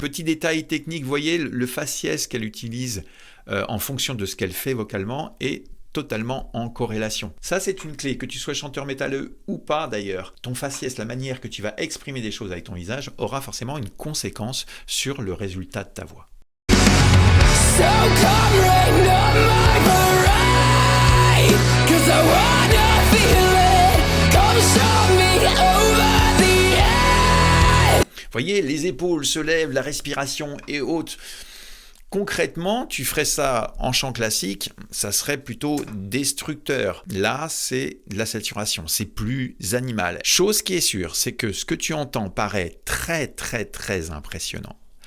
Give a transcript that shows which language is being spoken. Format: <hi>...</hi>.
<fr>Petit détail technique, vous voyez le faciès qu'elle utilise en fonction de ce qu'elle fait vocalement est totalement en corrélation. Ça, c'est une clé, que tu sois chanteur métalleux ou pas d'ailleurs. Ton faciès, la manière que tu vas exprimer des choses avec ton visage, aura forcément une conséquence sur le résultat de ta voix.</fr> <en>So come rain on my parade, 'cause I wanna feel it. Come show me over the edge.</en> <fr>Vous voyez, les épaules se lèvent, la respiration est haute. Concrètement, tu ferais ça en chant classique, ça serait plutôt destructeur. Là, c'est de la saturation, c'est plus animal. Chose qui est sûre, c'est que ce que tu entends paraît très très très impressionnant.</fr>